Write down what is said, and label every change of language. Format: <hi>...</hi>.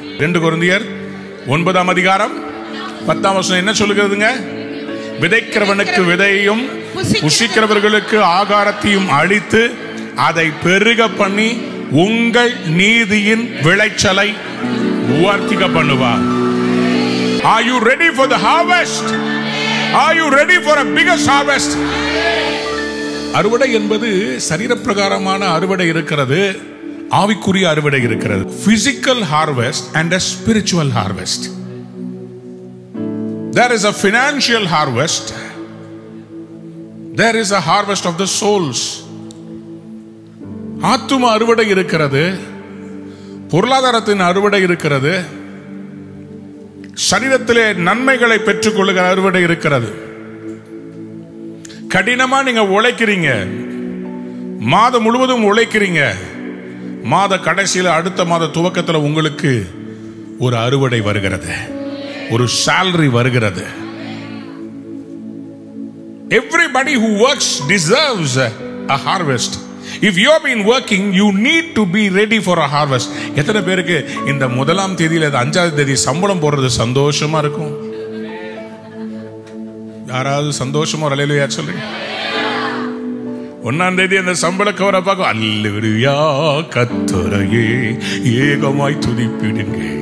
<ta>2 கொரிந்தியர் 9ஆம் அதிகாரம் 10ஆம் வசனம் என்ன சொல்லுகிறதுங்க? விதைக்கிறவனுக்கு விதையையும் புசிக்கிறவர்களுக்கு ஆகாரத்தையும் அளித்து அதை பெருக பண்ணி உங்கள் நீதியின் விளைச்சலை வர்த்திக்க பண்ணுவார்.</ta> <en>Are you ready for the harvest? Are you ready for a biggest harvest?</en> <ta>அறுவடை என்பது சரீரப்பிரகாரமான அறுவடை இருக்கிறது, ஆவிக்குரிய அறுவடை இருக்கிறது.</ta> <en>Physical harvest and a spiritual harvest. There is a financial harvest. There is a harvest of the souls.</en> <ta>ஆத்தும அறுவடை இருக்கிறது, பொருளாதாரத்தின் அறுவடை இருக்கிறது, சரீரத்திலே நன்மைகளை பெற்றுக் கொள்ளுகிற அறுவடை இருக்கிறது. கடினமா நீங்க உழைக்கிறீங்க, மாதம் முழுவதும் உழைக்கிறீங்க, மாத கடைசியில் அடுத்த மாத துவக்கத்தில் உங்களுக்கு ஒரு அறுவடை வருகிறது, ஒரு salary வருகிறது.</ta> <en>Everybody who works deserves a harvest. If you have been working, you need to be ready for a harvest.</en> <ta>எத்தனை பேருக்கு இந்த முதலாம் தேதியில 5ஆம் தேதி சம்பளம் போடுறது சந்தோஷமா இருக்கும்? யாராவது சந்தோஷமா ஒரு அல்லேலூயா சொல்லுங்க. 1ஆம் தேதி அந்த சம்பள கவரை பார்க்க அல்லேலூயா கர்த்தரையே ஏகமாய் துதிப்பிடுங்க.</ta>